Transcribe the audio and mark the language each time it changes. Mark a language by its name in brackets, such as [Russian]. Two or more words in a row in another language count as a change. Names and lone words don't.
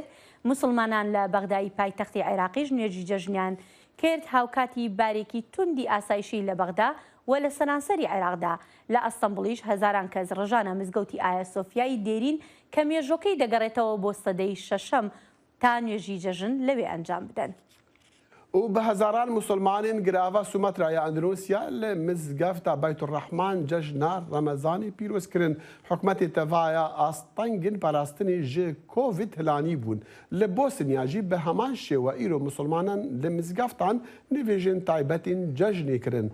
[Central Kurdish] موسڵمانان لە بەغدای پایتەختی عێراقیش نوێژی جەژنیان کرد هاوکاتی بارێکی توندی ئاسایشی لە بەغدا و لە سەرانسەری عێراقدا لە ئەستەمبوڵیش هەزاران کەس ڕژانە مزگەوتی ئایا سۆفیای دێرین کە مێژۆکەی دەگەڕێتەوە بۆ سەدەی شەشەم تا نوێژی جەژن لەوێ ئەنجام بدەن. [Kurdish] و بە هەزاران موسڵمانên girava Sumatraya Endonûsya li mizgefta Beytûrrehman cejna Remezanê pîroz kirin. Hikûmetê tevaya astengên parastinê ji Covid hilanî bûn. Li Bosnya jî bi heman şêwe îro musulmanan li mizgeftan nivêjên taybetên cejnê kirin.